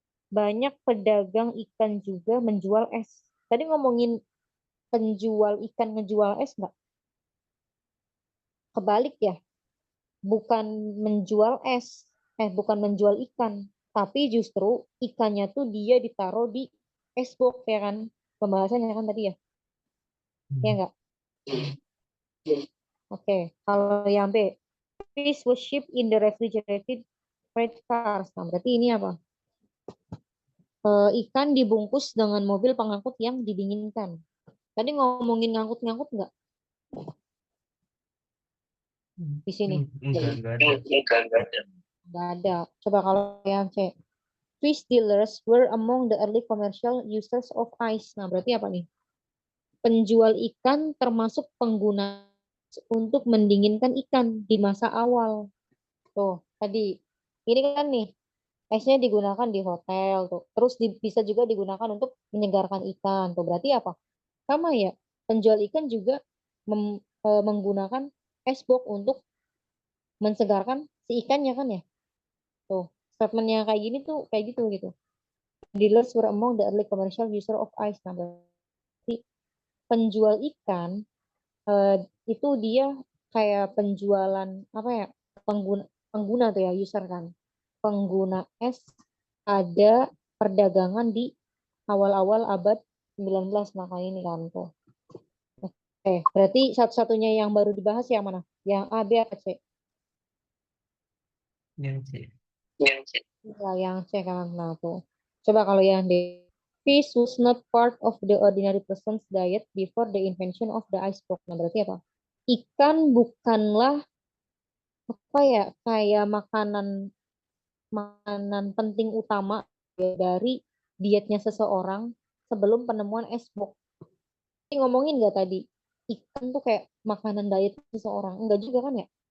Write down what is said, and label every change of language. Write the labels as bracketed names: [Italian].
[Indonesian] Banyak pedagang ikan juga menjual es. Tadi ngomongin penjual ikan ngejual es nggak? Kebalik ya, bukan menjual es, bukan menjual ikan, tapi justru ikannya tuh dia ditaruh di es box ya kan, pembahasannya kan tadi ya, ya Hmm. enggak? Oke, kalau yang B, [English] fish was shipped in the refrigerated freight cars. [Indonesian] Nah, berarti ini apa? Ikan dibungkus dengan mobil pengangkut yang didinginkan. Tadi ngomongin ngangkut-ngangkut nggak di sini? Enggak ada. Enggak ada. Nggak ada. Coba kalau yang C, [English] fish dealers were among the early commercial users of ice. [Indonesian] Nah, berarti apa nih? Penjual ikan termasuk pengguna untuk mendinginkan ikan di masa awal. Tuh, tadi. Ini kan nih, esnya digunakan di hotel tuh. Terus bisa juga digunakan untuk menyegarkan ikan. Tuh, berarti apa? Sama ya. Penjual ikan juga menggunakan es box untuk mensegarkan si ikannya kan ya. Tuh, statementnya kayak gini tuh kayak gitu gitu. [English] Dealers were among the early commercial user of ice. [Indonesian] Nah, berarti penjual ikan eh, itu dia kayak penjualan apa ya, pengguna pengguna tuh ya, user kan, pengguna es ada perdagangan di awal-awal abad 19, maka ini kan tuh. Berarti satu-satunya yang baru dibahas yang mana? Yang A, B, atau C? Yang C. Yang C. Ya, yang C kan. Nah, tuh. Coba kalau yang D. [English] Fish was not part of the ordinary person's diet before the invention of the ice box. [Indonesian] Nah, berarti apa? Ikan bukanlah apa ya, kayak makanan makanan penting utama ya, dari dietnya seseorang sebelum penemuan es box. Ini ngomongin nggak tadi? Ikan tuh kayak makanan diet seseorang. Enggak juga kan ya?